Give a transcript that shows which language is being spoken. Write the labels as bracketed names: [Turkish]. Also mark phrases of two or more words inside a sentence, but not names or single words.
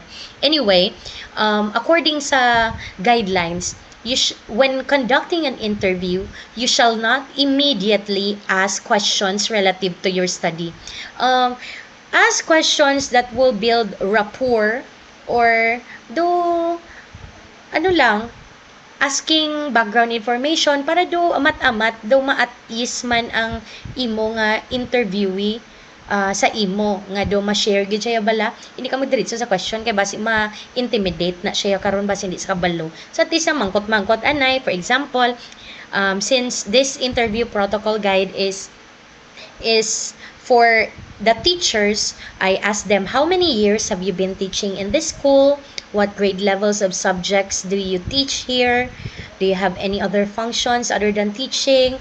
[English] Anyway, according sa guidelines, when conducting an interview, you shall not immediately ask questions relative to your study. Ask questions that will build rapport, or do [Hiligaynon] ano lang, [English] asking background information [Hiligaynon] para do amat-amat do ma-at-ease man ang imo nga interviewee sa imo nga do ma-share gid siya bala, hindi ka magdiretso sa question kay basi ma-intimidate na siya karon basi hindi sa kabalo. So at least mangkot-mangkot anay, [English] for example, since this interview protocol guide is for the teachers, I asked them, how many years have you been teaching in this school? What grade levels of subjects do you teach here? Do you have any other functions other than teaching?